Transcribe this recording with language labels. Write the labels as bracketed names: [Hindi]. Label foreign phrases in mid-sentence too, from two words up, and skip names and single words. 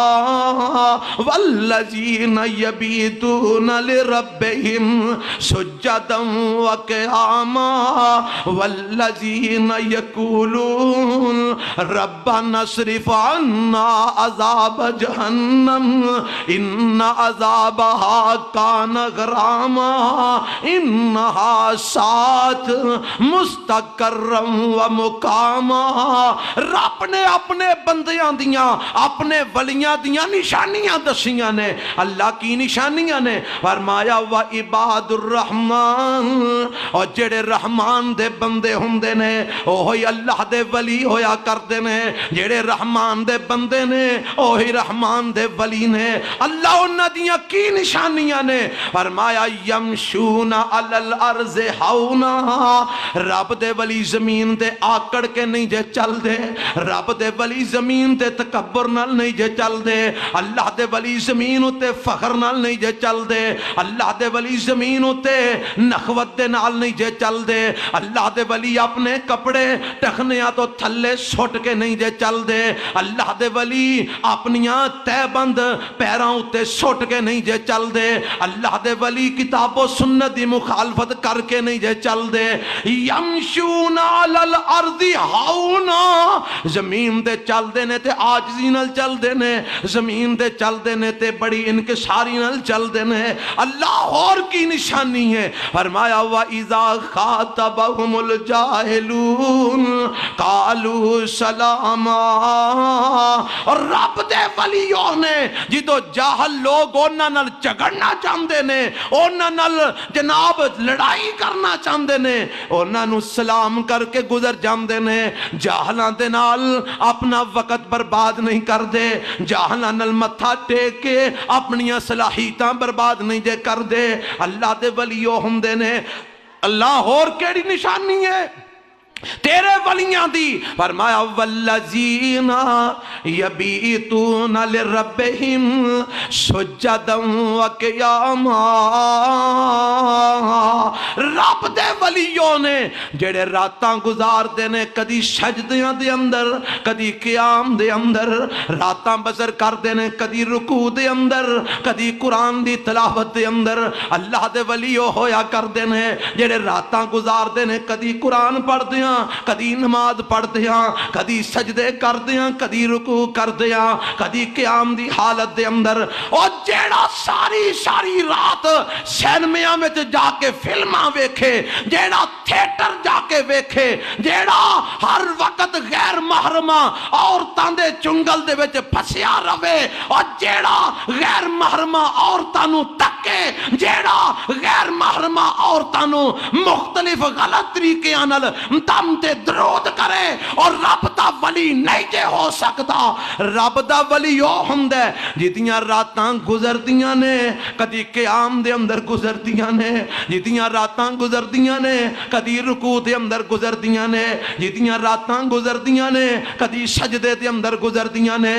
[Arabic] والذین یبیتون لربهم سجدا وقیاما والذین یقولون ربنا اصرف عنا عذاب جہنم ان عذابها کان غراما انہا سات مستقرم و مقاما۔ [Punjabi] رب نے اپنے بندیاں دیاں اپنے ولیاں دیاں نشانیاں دسیاں نے۔ اللہ کی نشانیاں نے فرمایا [Arabic] وعباد الرحمن، [Punjabi] اور جڑے رحمان دے بندے ہوندے نے اوہی اللہ دے ولی ہویا کردے نے۔ جڑے رحمان دے بندے نے اوہی رحمان دے ولی نے۔ اللہ انہاں دیاں کی نشانیاں نے فرمایا [Arabic] یمشون علی الارض ہونا، [Punjabi] رب دے ولی زمین دے آکڑ کے نہیں جے چل دے، رب دے ولی زمین تے تکبر نال نہیں جے چل دے، اللہ دے ولی زمین تے فخر نال نہیں جے چل دے، اللہ دے ولی زمین تے نخوت دے نال نہیں جے چل دے، اللہ دے ولی اپنے کپڑے ٹخنیاں تو تھلے سٹ کے نہیں جے چل دے، اللہ دے ولی اپنیاں تے بند پیراں تے سٹ کے نہیں جے چل دے، اللہ دے ولی کتاب و سنت دی مخالفت کر کے نہیں جے چل دے۔ [Arabic] یمشون علی الارض ہونا، [Punjabi] زمین دے چل دے نے تے عاجزی نال چل دے نے، زمین دے چل دے نے تے بڑی انکساری نال چل دے نے۔ اللہ اور کی نشانی ہے فرمایا [Arabic] وَإِذَا خَاطَبَهُمُ الْجَاهِلُونَ قَالُوا سَلَامًا، [Punjabi] اور رب دے ولیوں نے جدو جاہل لوگ انہاں نال جھگڑنا چاہندے نے، انہاں نال جناب لڑائی کرنا چاہندے نے، انہاں نو سلام کر کے گزر جاندے نے۔ جاہلاں دے نال اپنا وقت برباد نہیں کر دے، جاہلاں نال متھا ٹیک کے اپنیاں صلاحیتاں برباد نہیں جے کر دے۔ اللہ دے ولیو ہوندے نے۔ اللہ اور کیڑی نشانی ہے تیرے ولیاں دی؟ فرمایا [Arabic] والذین یبیتون لربہم سجدا وقیاما، [Punjabi] رب دے ولیوں نے جڑے راتاں گزار دے نے کدی سجدیاں دے اندر کدی قیام دے اندر، راتاں بسر کر دے نے کدی رکوع دے اندر کدی قرآن دی تلاوت دے اندر۔ اللہ دے ولیوں ہویا کر دے نے جڑے راتاں گزار دے نے کدی قرآن پڑھ دیاں کدی نماز پڑھ دیاں کدی سجدے کر دیاں کدی رکوع کر دیاں کدی قیام دی حالت دے اندر۔ اور جیڑا ساری رات سینمیاں میں جا کے فلماں ویکھے، جیڑا تھیٹر جا کے ویکھے، جیڑا ہر وقت غیر محرمہ عورتاں دے چنگل دے وچ پھسیا رہے، اور جیڑا غیر محرمہ عورتاں نو تکے، جیڑا غیر محرمہ عورتاں نو مختلف غلط طریقیاں نال دم تے درود کرے، اور رب دا ولی نہیں جے ہو سکتا۔ رب دا ولی او ہوندا ہے جدیاں راتاں گزردیاں نے کدی قیام دے اندر گزردیاں نے، جدیاں راتاں گزردیاں نے کدی رکوع دے اندر گزردیاں نے، جدیاں راتاں گزردیاں نے کدی سجدے دے اندر گزردیاں نے۔